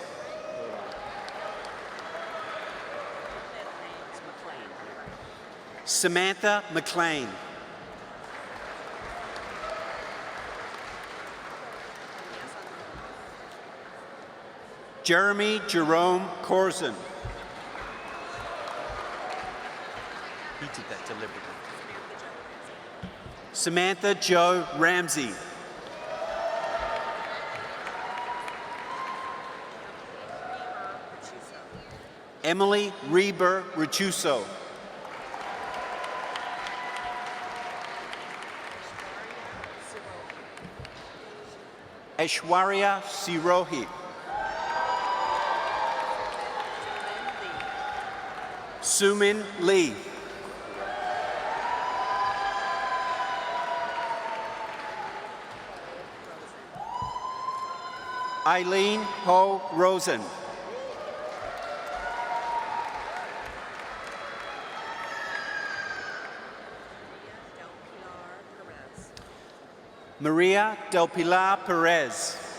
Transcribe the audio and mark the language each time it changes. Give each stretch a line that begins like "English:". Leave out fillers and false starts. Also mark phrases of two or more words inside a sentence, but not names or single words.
English: Samantha McLean. Jeremy Jerome Corzin. He did that deliberately. Samantha Jo Ramsey. Emily Reber Richuso. Aishwarya Sirohi. Sumin Lee. Eileen Ho Rosen. Maria Del Pilar Perez.